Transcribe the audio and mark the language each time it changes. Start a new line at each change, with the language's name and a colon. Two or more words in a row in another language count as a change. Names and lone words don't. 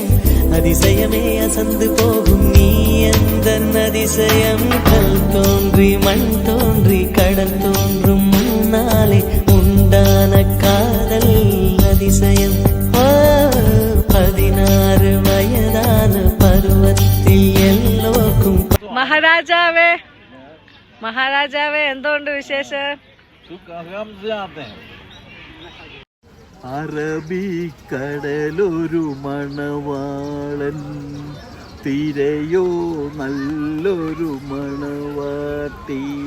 Tamil: அதிசயமே அசந்து போகும் நீ எந்த அதிசயம். கல் தோன்றி மண் தோன்றி கடல் தோன்றும் முன்னாலே உண்டான காதல் அதிசயம். 16 வயதான பருவத்தில் எல்லோருக்கும்.
Malayalam: മഹാരാജാവേ എന്തുകൊണ്ട് വിശേഷം? അറബിക്കടലൊരു മണവാളൻ, തിരയോ നല്ലൊരു മണവാട്ടി.